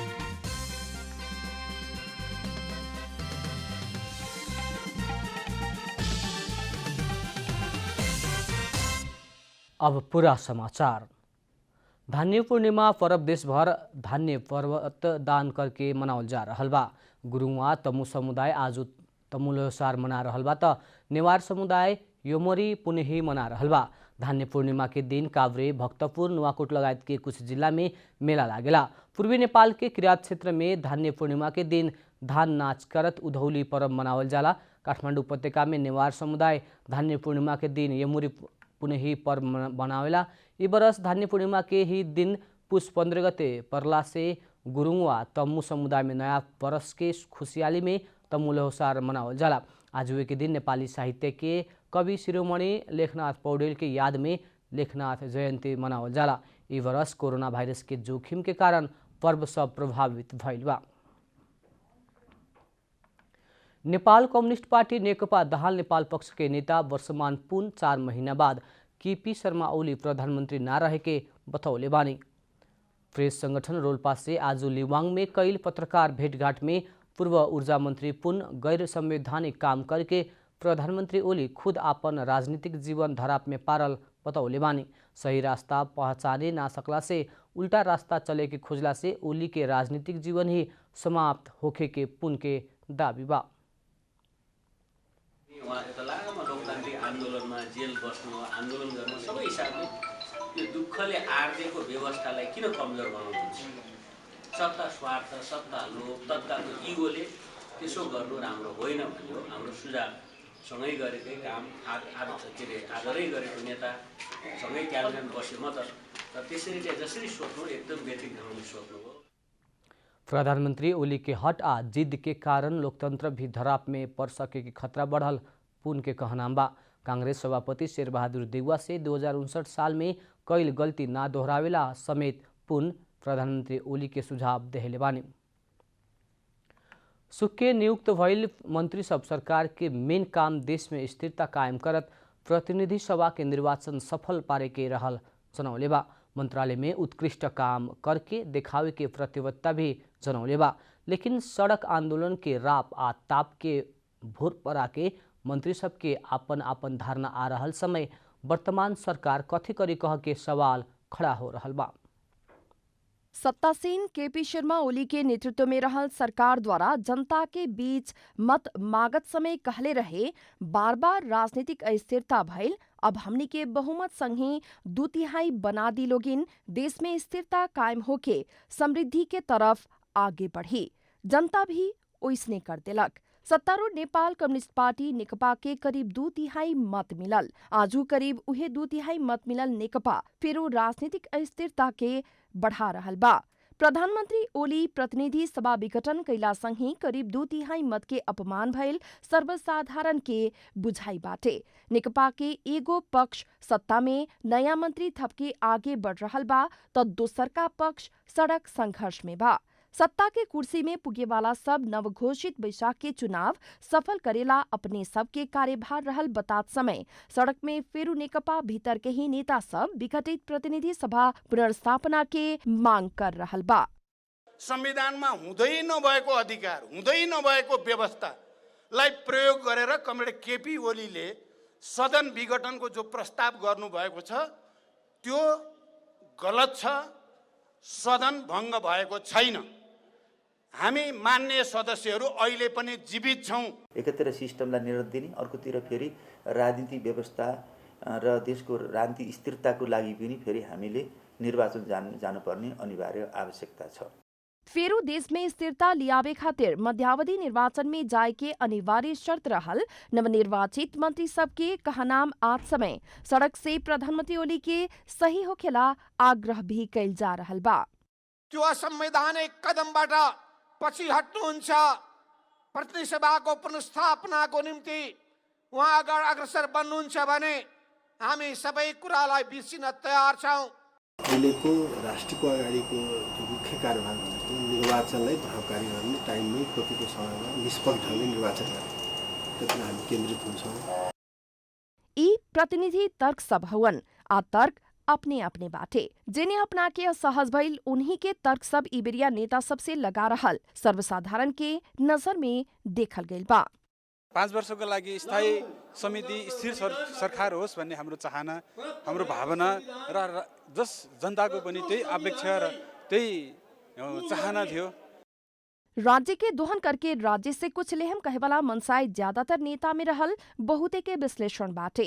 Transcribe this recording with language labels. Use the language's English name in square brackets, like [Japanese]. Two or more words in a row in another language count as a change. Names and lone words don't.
[Bhojpuri] अब पूरा समाचार। धान्य पूर्णिमा पर्व देशभर धान्य पर्वत दान करके मनावल जा रहल बा। गुरुङवा तमु समुदाय आज तमु ल्होसार मना रहल बा त नेवार समुदाय योमरी पुनहि मना रहल बा। धान्य पूर्णिमा के दिन काभ्रे, भक्तपुर, नुवाकोट लगायत के कुछ जिला में मेला लागेला। पूर्वी नेपाल के किराँत क्षेत्र में धान्य पूर्णिमा के दिन धान नाच करत उधौली पर्व मनावल जाला। काठमाडौँ उपत्यका में नेवार समुदाय धान्य पूर्णिमा के दिन यमुरी पुनहि पर्व मनावेला। ई बरस धान्य पूर्णिमा के ही दिन पुष 15 गते परला से गुरुङवा तमु समुदाय में नया वर्ष के खुशहाली में तमु ल्होसार मनावल जाला। आज के दिन नेपाली साहित्य के कवि शिरोमणि लेखनाथ पौडेल के याद में लेखनाथ जयन्ती मनावल जाला। ई वर्ष कोरोना वायरस के जोखिम के कारण पर्व सब प्रभावित भइल बा। नेपाल कम्युनिस्ट पार्टी नेकपा दाहाल नेपाल पक्ष के नेता वर्षमान पुन 4 महीना बाद केपी शर्मा ओली प्रधानमंत्री ना रहे के बतौले बानी। प्रेस संगठन रोल्पा से आज लिवाङ में कई पत्रकार भेंटघाट में पूर्व ऊर्जा मंत्री पुन गैर संवैधानिक काम करके प्रधानमंत्री ओली खुद अपन राजनीतिक जीवन धराप में पारल बतौले बानी। सही रास्ता पहचाने ना सकला से उल्टा रास्ता चले के खोजला से ओली के राजनीतिक जीवन ही समाप्त होखे के पुन के दावी बा। [Nepali] लामो लोकतान्त्रिक आन्दोलनमा जेल बस्नु, आन्दोलन गर्नु सबै हिसाबले यो दुःखले आर्जेको व्यवस्थालाई किन कमजोर बनाउँछ? सत्ता स्वार्थ, सत्ता लोभ, तत्कालको इगोले त्यसो गर्नु राम्रो होइन भन्ने हो हाम्रो सुझाव। सँगै गरेकै काम, आदरै गरेको नेता सँगै क्याबिनेट बस्यो म त त्यसरी जसरी सोच्नु एकदम व्यतिरिक्त ढङ्गले सोच्नु हो। [Bhojpuri] प्रधानमंत्री ओली के हट आ जिद के कारण लोकतंत्र भी धराप में पड़ सके के खतरा बढ़ल पुन के कहनाम बा। कांग्रेस सभापति शेरबहादुर देउवा से 2059 साल में कईल गलती ना दोहरावेला समेत पुन प्रधानमंत्री ओली के सुझाव देहले बानी। सुक्के नियुक्त भइल मंत्री सब सरकार के मेन काम देश में स्थिरता कायम करत प्रतिनिधि सभा के निर्वाचन सफल पारे के रहल जनौले बा। मंत्रालय में उत्कृष्ट काम करके दिखावे के प्रतिबद्धता भी जनौले बा। लेकिन सड़क आंदोलन के राप आ ताप के भोर पर आके मंत्री सब के आपन आपन धारणा आ रहल समय वर्तमान सरकार कथी करी कह के सवाल खड़ा हो रहल बा। सत्तासीन केपी शर्मा ओली के नेतृत्व में रहल सरकार द्वारा जनता के बीच मत मागत समय कहले रहे बार बार राजनीतिक अस्थिरता भइल, अब हमनी के बहुमत संगे 2/3 बना दी लोगिन देश में स्थिरता कायम होके समृद्धि के तरफ आगे बढ़ी। जनता भी ओइसने कर देलक। सत्तारूढ़ नेपाल कम्युनिस्ट पार्टी नेकपा के करीब 2/3 मत मिलल। आजू करीब उहे 2/3 मत मिलल नेकपा फेरू राजनीतिक अस्थिरता के बढ़ा रहल बा। प्रधानमंत्री ओली प्रतिनिधि सभा विघटन कैला संगे करीब 2/3 मत के अपमान भइल सर्वसाधारण के बुझाई बाटे। नेकपा के एगो पक्ष सत्ता में नया मंत्री थपके आगे बढ़ रहल बा त दोसरका पक्ष सड़क संघर्ष में बा। सत्ता के कुर्सी में पुगे वाला सब नवघोषित बैशाख के चुनाव सफल करेला अपने सब के कार्यभार रहल बतात समय सड़क में फेरू नेकपा भीतर के ही नेता सब विघटित प्रतिनिधि सभा पुनर्स्थापना के मांग कर रहल बा। [Nepali] संविधानमा हुँदै नभएको अधिकार, हुँदै नभएको व्यवस्थालाई प्रयोग गरेर कमरेड केपी ओलीले सदन विघटनको जो प्रस्ताव गर्नुभएको छ त्यो गलत छ। सदन भङ्ग भएको छैन। हामी मान्य सदस्यहरू अहिले पनि जीवित छौँ। एकातिर सिस्टमलाई निर्णय दिने, अर्कोतिर फेरि राजनीतिक व्यवस्था र देशको राजनीतिक स्थिरताको लागि पनि फेरि हामीले निर्वाचन जानुपर्ने अनिवार्य आवश्यकता छ। [Bhojpuri] फेरू देश में स्थिरता लियावे खातिर मध्यावधि निर्वाचन में जाए के अनिवार्य शर्त रहल। नवनिर्वाचित मंत्री सबके कहनाम आज समय सड़क से प्रधानमंत्री ओली के सही होखेला आग्रह भी कैल जा रहल बा। [Nepali] त्यो असंवैधानिक कदमबाट पछि हट्नुहुन्छ। प्रतिनिधि सभाको पुनर्स्थापनाको निम्ति उहाँ अग्रसर बन्नुहुन्छ भने हामी सबै कुरालाई बिर्सिन तयार छौँ। अहिलेको राष्ट्रको अगाडिको जो मुख्य कार्यभार भनेको निर्वाचनलाई प्रभावकारी गर्ने, टाइममै तोकेको समयमा निष्पक्ष ढङ्गले निर्वाचन गर्ने, त्यसमा हामी केन्द्रित हुन्छौँ। [Bhojpuri] यी प्रतिनिधि तर्क सब हवन आ तर्क अपने अपने बाटे जिन्हें अपना के असहज भइल उन्हीं के तर्क सब इबेरिया नेता सबसे लगा रहल सर्वसाधारण के नजर में देखल गइल बा। [Nepali] 5 वर्षको लागि स्थायी समिति स्थिर सरकार होस् भन्ने हाम्रो चाहना, हाम्रो भावना र जस जनताको पनि त्यही अपेक्षा र त्यही चाहना थियो। [Bhojpuri] राज्य के दोहन करके राज्य से कुछ लेहम कहेवाला मनसाई ज्यादातर नेता में रहल बहुते के विश्लेषण बाटे।